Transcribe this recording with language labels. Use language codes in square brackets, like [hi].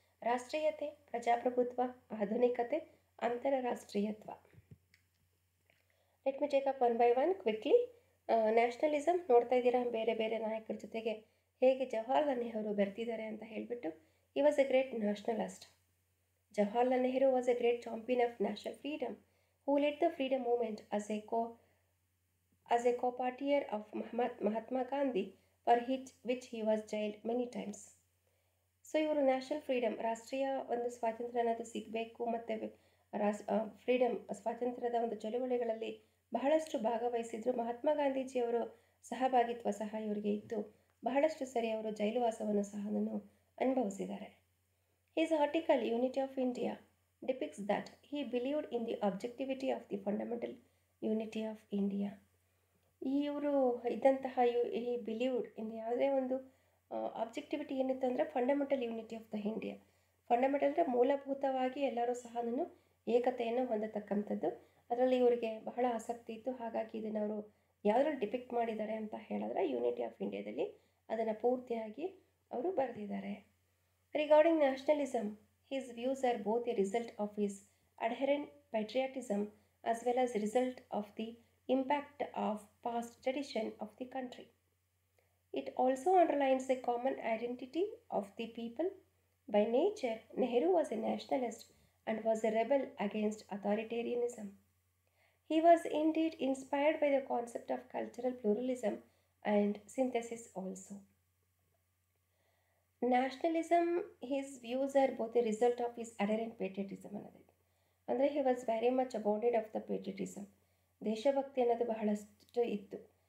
[kn] ರಾಷ್ಟ್ರೀಯತೆ, ಪ್ರಜಾಪ್ರಭುತ್ವ, ಆಧುನಿಕತೆ, ಅಂತಾರಾಷ್ಟ್ರೀಯತ್ವ. [en] Let me take up one by one quickly. [kn] Nationalism ನೋಡ್ತಾ ಇದ್ದೀರಾ, ಬೇರೆ ಬೇರೆ ನಾಯಕರ ಜೊತೆಗೆ ಹೇಗೆ ಜವಾಹರ್ಲಾಲ್ ನೆಹರು ಬೆರೆತಿದ್ದಾರೆ ಅಂತ ಹೇಳಿಬಿಟ್ಟು. [en] He was a great nationalist. Jawaharlal Nehru was a great champion of national freedom who led the freedom movement as a co-partier of Mahatma Gandhi for which he was jailed many times. [kn] So ಇವರು national freedom, ರಾಷ್ಟ್ರೀಯ ಒಂದು ಸ್ವಾತಂತ್ರ್ಯ ಅನ್ನೋದು ಸಿಗಬೇಕು ಮತ್ತು freedom ಸ್ವಾತಂತ್ರ್ಯದ ಒಂದು ಚಳುವಳಿಗಳಲ್ಲಿ ಬಹಳಷ್ಟು ಭಾಗವಹಿಸಿದ್ರು. ಮಹಾತ್ಮ ಗಾಂಧೀಜಿಯವರು ಸಹಭಾಗಿತ್ವ ಸಹ ಇವರಿಗೆ ಇತ್ತು. ಬಹಳಷ್ಟು ಸರಿ ಅವರು ಜೈಲುವಾಸವನ್ನು ಸಹ ಅನುಭವಿಸಿದ್ದಾರೆ. [en] His article Unity of India depicts that he believed in the objectivity of the fundamental unity of India. [kn] ಇವರು ಇದ್ದಂತಹ ಈ ಬಿಲೀವ್ಡ್ ಇನ್ ಯಾವುದೇ ಒಂದು ಆಬ್ಜೆಕ್ಟಿವಿಟಿ ಏನಿತ್ತು ಅಂದರೆ [en] Fundamental unity of the India. [kn] Fundamental ಅಂದರೆ ಮೂಲಭೂತವಾಗಿ ಎಲ್ಲರೂ ಸಹ ಏಕತೆಯನ್ನು ಹೊಂದತಕ್ಕಂಥದ್ದು. ಅದರಲ್ಲಿ ಇವರಿಗೆ ಬಹಳ ಆಸಕ್ತಿ ಇತ್ತು. ಹಾಗಾಗಿ ಇದನ್ನು ಅವರು ಯಾವುದ್ರಲ್ಲಿ ಡಿಪಿಕ್ಟ್ ಮಾಡಿದ್ದಾರೆ ಅಂತ ಹೇಳಿದ್ರೆ ಯೂನಿಟಿ ಆಫ್ ಇಂಡಿಯಾದಲ್ಲಿ ಅದನ್ನು ಪೂರ್ತಿಯಾಗಿ ಅವರು ಬರೆದಿದ್ದಾರೆ. [en] Regarding nationalism, his views are both a result of his adherent patriotism as well as a result of the impact of past tradition of the country. It also underlines the common identity of the people. By nature, Nehru was a nationalist and was a rebel against authoritarianism. He was indeed inspired by the concept of cultural pluralism and synthesis also. Nationalism, his views are both a result of his adherent patriotism ಅನ್ನೋದು. ಅಂದರೆ he was very much abounded of the patriotism. [kn] ದೇಶಭಕ್ತಿ ಅನ್ನೋದು ಬಹಳಷ್ಟು ಇತ್ತು.